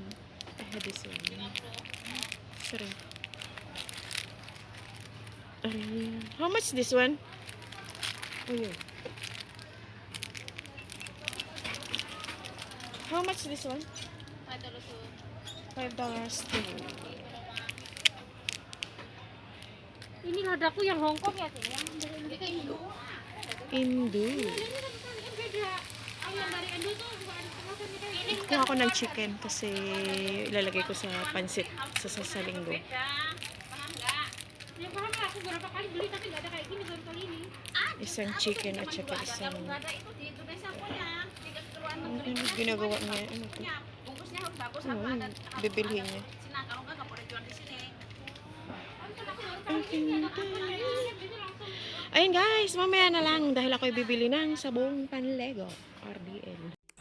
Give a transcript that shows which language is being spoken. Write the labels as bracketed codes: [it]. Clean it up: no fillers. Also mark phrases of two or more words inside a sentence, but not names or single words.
[en] I had this one. Shrimp. How much this one? Oh, yeah. How much this one? $5 too. [id] Ini ada aku yang Hongkong ya sih, yang dari Indo. Indo. Beda. Yang dari Indo tuh bukan kemasan ini. [tl] Kuha ako ng chicken kasi ilalagay ko sa pansit sa linggo. [id] Paham nggak? Ya paham lah, aku berapa kali beli tapi nggak ada kayak gini baru kali ini. [tl] Isang chicken at saka isang... [id] Nggak ada itu di Indonesia punya. Tiga keperluan negeri. [tl] Ano ginagawa niya? Ano to? Bungkusnya harus bagus Ano [id] apa [tl] yun? [id] ada [tl] Bibilhin niya. [id] Cina kalau nggak boleh jual di sini. [tl] Ayun guys, mamaya na lang dahil ako'y bibili ng sabong panlego. RDL.